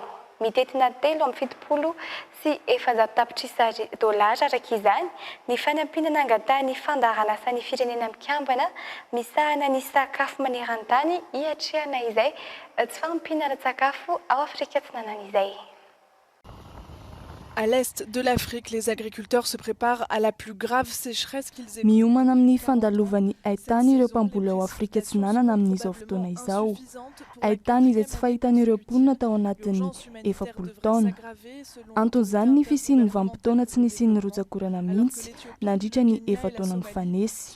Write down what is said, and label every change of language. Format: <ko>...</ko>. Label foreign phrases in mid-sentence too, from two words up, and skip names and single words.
<mg>Mitetina 370 sy 700 tapitrisa dolara araka izany ny fanampiana angatahany fandarana ny firenena mikambana misahana ny sakafo maneran-tany hiatrehana izay tsy fahampiana sakafo ao Afrika Atsinanana izay.</mg> <fr>À l'est de l'Afrique, les agriculteurs se préparent à la plus grave sécheresse qu'ils aient.</fr> <mg>Miomana amin'ny fandalovany ahitany ireo mpamboly ao Afrika Atsinanana amin'izao fotoana izao. Ahitany izay tsy fahitan'ireo mponina tao anatin'ny 70 taona. Anton'izany ny fisian'ny vanim-potoana tsy nisian'ny rotsakorana mihitsy nandritra ny 7 taona nifanesy.</mg>